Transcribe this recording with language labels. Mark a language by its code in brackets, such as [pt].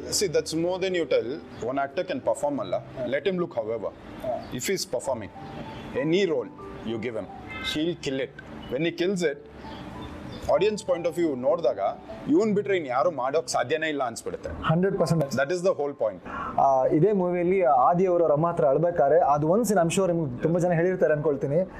[en] See that's more than you tell one actor can perform ಅಲ್ಲ, let him look however. If is performing any role you give him, he'll kill it. When he kills it, [kn] audience point of view ನೋಡಿದಾಗ ಇವನ್ ಬಿಟ್ರೆ ಇನ್ನು ಯಾರು ಮಾಡೋಕೆ ಸಾಧ್ಯನೇ ಇಲ್ಲ ಅನ್ಸ್ಬಿಡುತ್ತೆ. [en] 100%. That is the whole point. [kn] ಇದೇ ಮೂವಿಯಲ್ಲಿ ಆದಿ ಅವರು ರಮ್ಮ ಹತ್ರ ಅಳ್ಬೇಕಾದ್ರೆ ಅದು ಒಂದು ಸೀನ್ [en] I'm sure [kn] ನಿಮ್ಗೆ ತುಂಬ ಜನ ಹೇಳಿರ್ತಾರೆ ಅನ್ಕೊಳ್ತೀನಿ.